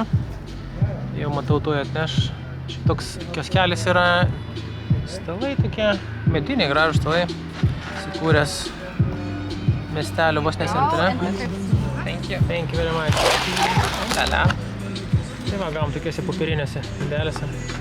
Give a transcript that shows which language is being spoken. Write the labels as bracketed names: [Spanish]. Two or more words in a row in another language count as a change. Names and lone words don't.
[Lithuanian] Jau matau, tuoj atneš. Šitoks kioskelis yra, stalai tokie, mediniai gražūs stalai, įsikūręs miestelio vos ne centre. [English] Thank you very much. [Lithuanian] Tada. Tai va, gavom tokiuose popierinėse indelėse.